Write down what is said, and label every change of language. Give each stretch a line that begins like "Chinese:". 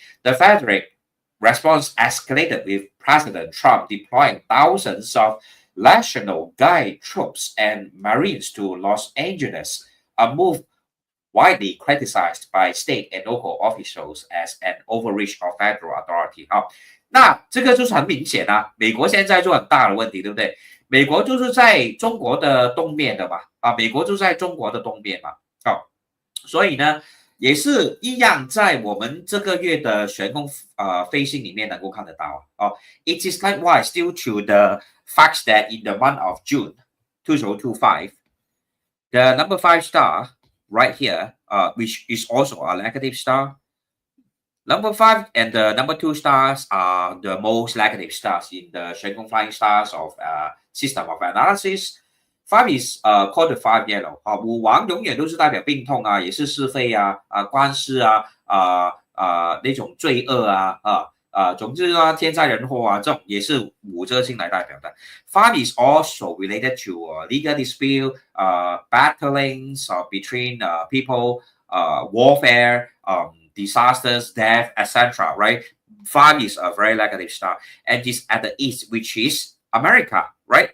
English: The federal response escalated with President Trump deploying thousands of National Guard troops and Marines to Los Angeles, a move widely criticized by state and local officials as an overreach of federal authority.
Chinese: 好，那这个就是很明显啊，美国现在就很大的问题，对不对？美国就是在中国的东面的嘛，美国就在中国的东面嘛，好，所以呢，也是一样，在我们这个月的玄空飞星里面能够看得到啊。
English: It is likewise due to the fact that in the month of June 2025, the number 5 star right here, which is also a negative star. Number 5 and the number 2 stars are the most negative stars in the Xuan Kong Flying Stars of system of analysis. 5 is called the 5 yellow.
Chinese: 5王永远都是代表病痛啊，也是是非啊，官司啊，那种罪恶啊，总之啊，天灾人祸啊，这种也是5这个星来代表的。
English: 5 is also related to legal dispute, battlings between people, warfare, disasters, death, etc. Right? 5 is a very negative star, and is at the east, which is America. Right?